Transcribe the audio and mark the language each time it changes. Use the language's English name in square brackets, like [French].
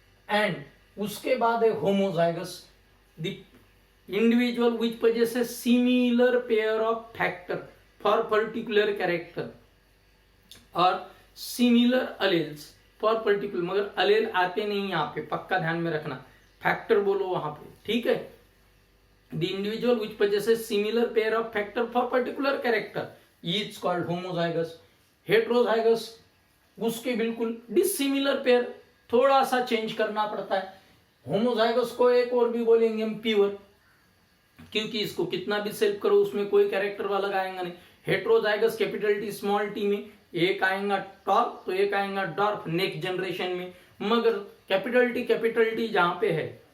[English] and [Hindi] उसके बाद है homozygous, [English] the individual which possesses similar pair of factor for particular character और similar alleles for particular, [Hindi] मगर allele आते नहीं यहाँ पे, पक्का ध्यान में रखना. फैक्टर बोलो वहां पे. ठीक है. [English] The individual which possesses similar pair of factor for particular character is called homozygous. [Hindi] Heterozygous, उसके बिल्कुल डिसिमिलर पेयर, थोड़ा सा चेंज करना पड़ता है. होमोजाइगस को एक और भी बोलेंगे हम प्योर, क्योंकि इसको कितना भी सेल्फ करो उसमें कोई कैरेक्टर वाला आएगा नहीं. Heterozygous capital T small T में एक आएगा टॉप तो एक आएगा डॉर्फ नेक्स्ट जनरेशन में, मगर कैपिटल टी जहां पे है